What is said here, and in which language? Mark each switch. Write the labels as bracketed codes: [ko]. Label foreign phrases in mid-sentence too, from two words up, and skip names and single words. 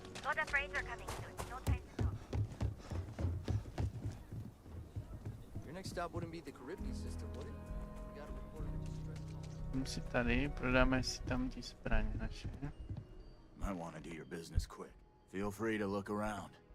[en] Other raids are coming soon. No time to talk. Your next stop wouldn't be the Caribbean system, would it? We got a report of a distress call. [cs] Jdem si tady, prodáme si tam ty zbraně naše. [en] Might want to do your business quick. Feel free to look around.